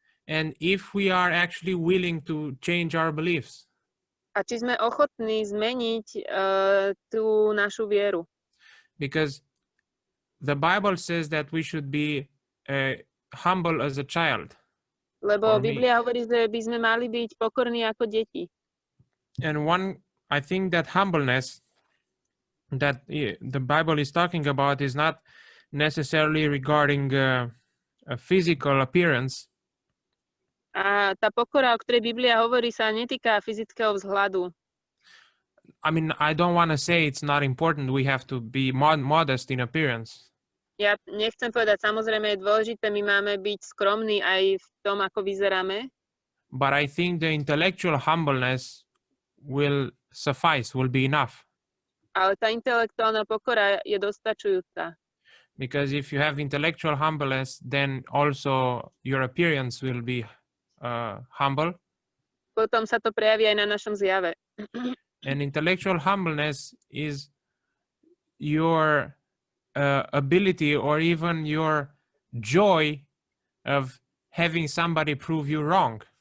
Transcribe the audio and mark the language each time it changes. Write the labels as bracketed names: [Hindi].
[English] And if we are actually willing to change our beliefs. [Slovak] A či sme ochotní zmeniť tú našu vieru. [English] Because the Bible says that we should be humble as a child. [Slovak] Lebo Biblia hovorí, že by sme mali byť pokorní ako deti. [English] And I think that humbleness that the Bible is talking about is not necessarily regarding a physical appearance. [Slovak] A tá pokora, o ktorej Biblia hovorí, sa netýka fyzického vzhľadu. [English] I mean, I don't want to say it's not important. We have to be modest in appearance. [Slovak] Ja nechcem povedať, samozrejme je dôležité, my máme byť skromní aj v tom, ako vyzeráme. [English] But I think the intellectual humbleness will suffice, will be enough. [Slovak] Ale tá intelektuálna pokora je dostačujúca. [English] Because if you have intellectual humbleness, then also your appearance will be humble. [Slovak] Potom sa to prejaví aj na našom zjave. [English] And intellectual humbleness is your ability or even your joy of having somebody prove you wrong.